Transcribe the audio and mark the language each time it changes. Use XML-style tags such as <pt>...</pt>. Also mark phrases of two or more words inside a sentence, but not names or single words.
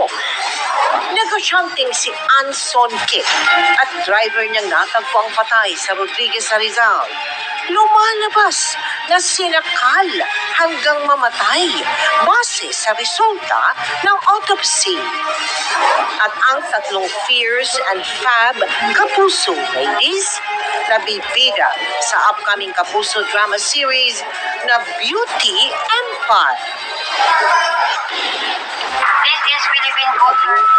<tl>Negosyanteng si Anson Kip at driver niyang natagpuang patay sa Rodriguez sa Rizal. Lumalabas na sinakal hanggang mamatay base sa resulta ng autopsy. At ang 3</tl> <en>Fierce and Fab Kapuso ladies</en> <tl>na bibida sa</tl> <en>upcoming Kapuso drama series</en> <tl>na Beauty Empire.</tl> <en>This is Philippine Culture.</en>